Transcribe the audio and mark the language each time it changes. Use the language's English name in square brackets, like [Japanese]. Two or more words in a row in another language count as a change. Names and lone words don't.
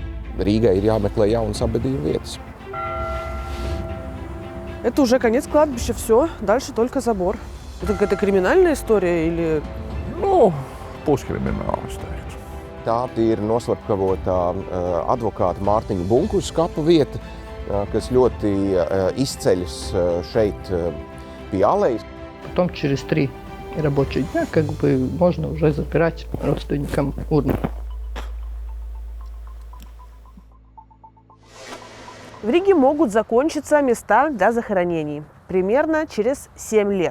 [Latvian] Rīgai ir jāmeklē jaunas apbedījuma vietas. [Russian] Это уже конец кладбища, все, дальше только забор. Это какая-то криминальная история или... [Latvian] Nu, puskrimināli, es teiktu. Tā ir noslepkavota advokāta Mārtiņa Bunkus skapa vieta, kas ļoti izceļas šeit pie alejas. [Russian] Потом через 3 рабочих дня можно уже запирать родственникам урну. В Риге могут закончиться места для захоронений примерно через 7 лет.